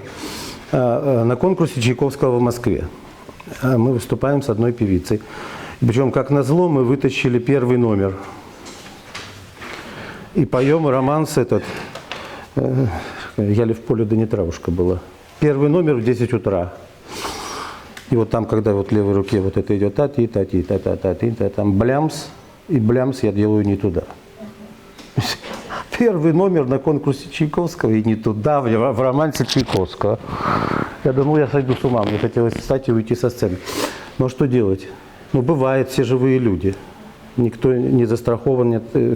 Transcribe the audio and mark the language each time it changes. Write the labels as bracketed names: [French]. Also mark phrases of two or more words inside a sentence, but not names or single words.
[Russian] На конкурсе Чайковского в Москве мы выступаем с одной певицей. Причем, как назло, мы вытащили первый номер. И поем романс этот. Я ли в поле, да не травушка была. Первый номер в 10 утра. И вот там, когда вот в левой руке вот это идет та-ти-та-ти-та-та-та-ти-та, там блямс, и блямс я делаю не туда. Первый номер на конкурсе Чайковского и не туда, в романсе Чайковского. Я думал, я сойду с ума, мне хотелось встать и уйти со сцены. Но что делать? Ну, бывает, все живые люди. Никто не застрахован. Нет.